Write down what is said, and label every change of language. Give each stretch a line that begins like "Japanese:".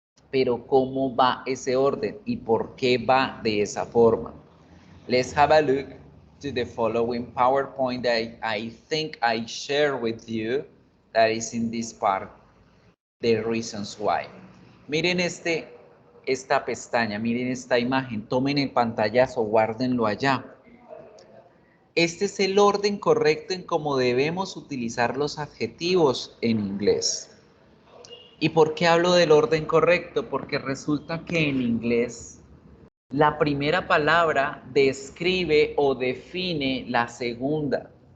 Spanish: Pero ¿cómo va ese orden y por qué va de esa forma?
English: Let's have a look to the following PowerPoint that I think I share with you that is in this part, the reasons why.
Spanish: Miren esta pestaña, miren esta imagen, tomen el pantallazo, guárdenlo allá. Este es el orden correcto en cómo debemos utilizar los adjetivos en inglés. ¿Y por qué hablo del orden correcto? Porque resulta que en inglés la primera palabra describe o define la segunda.